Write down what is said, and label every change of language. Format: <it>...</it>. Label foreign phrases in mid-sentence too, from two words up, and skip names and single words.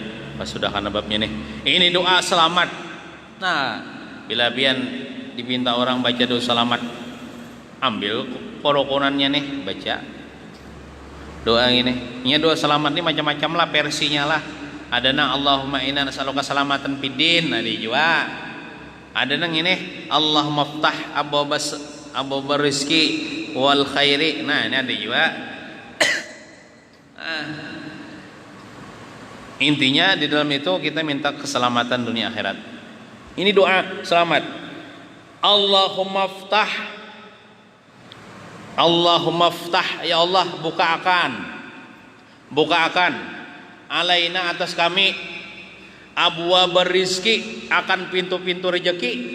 <bjn>Pas sudah kana babnya nih. Ini doa selamat. Nah, bila pian dipinta orang baca doa selamat, ambil korokonannya nih, baca doa ini. Ini doa selamat ini macam-macam lah versinya lah. Ada nang</bjn> <ar>اللهم إنا نسألك سلامة في الدين,</ar> <bjn>ada juga. Ada nang ini</bjn> <ar>اللهم افتح أبواب الرزق والخير.</ar> <bjn>Nah, ini ada juga. Intinya di dalam itu kita minta keselamatan dunia akhirat. Ini doa selamat.</bjn> <ar>اللهم افتح,</ar> <bjn>ya Allah bukakan alaina atas kami</bjn> <ar>أبواب الرزق,</ar> <bjn>akan pintu-pintu rezeki.</bjn>